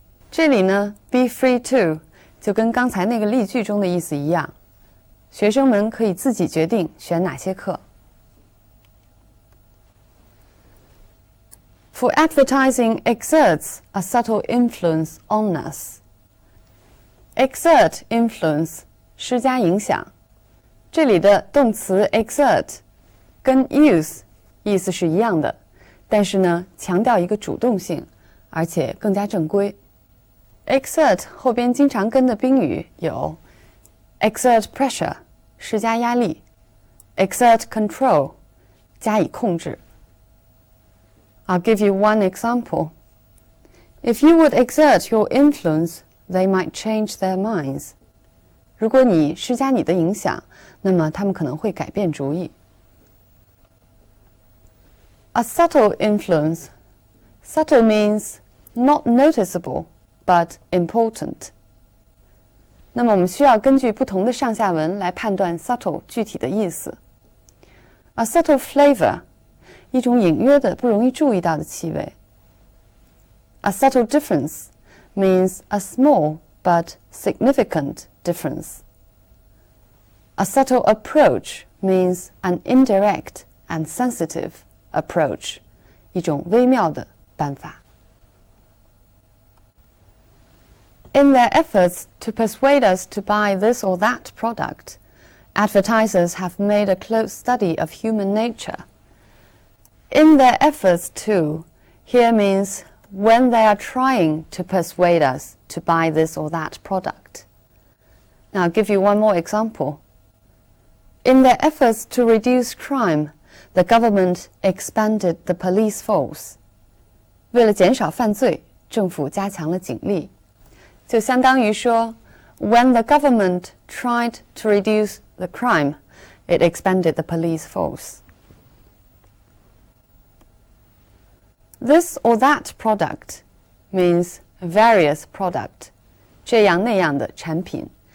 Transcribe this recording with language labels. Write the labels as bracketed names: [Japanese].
[Chinese] 这里呢 [English] be free to [Chinese] 就跟刚才那个例句中的意思一样，学生们可以自己决定选哪些课。 [English] For advertising exerts a subtle influence on us. Exert influence [Chinese] 施加影响，这里的动词 exert 跟 use 意思是一样的，但是呢强调一个主动性，而且更加正规。 Exert 后边经常跟的宾语有 [English] exert pressure [Chinese] 施加压力 [English] exert control [Chinese] 加以控制。 [English] I'll give you one example. If you would exert your influence, they might change their minds. [Chinese] 如果你施加你的影响，那么他们可能会改变主意。 [English] A subtle influence. Subtle means not noticeable, but important. [Chinese] 那么我们需要根据不同的上下文来判断 subtle 具体的意思。 [English] A subtle flavor, [Chinese] 一种隐约的、不容易注意到的气味。 [English] A subtle difference means a small but significant difference. A subtle approach means an indirect and sensitive approach, [Chinese] 一种微妙的办法。 [English] In their efforts to persuade us to buy this or that product, advertisers have made a close study of human nature. In their efforts to here means when they are trying to persuade us to buy this or that product. Now I'll give you one more example. In their efforts to reduce crime, the government expanded the police force. [Chinese] 为了减少犯罪，政府加强了警力。就相当于说 [English] when the government tried to reduce the crime, it expanded the police force. This or that product means various product, [Chinese] 这样那样的产品。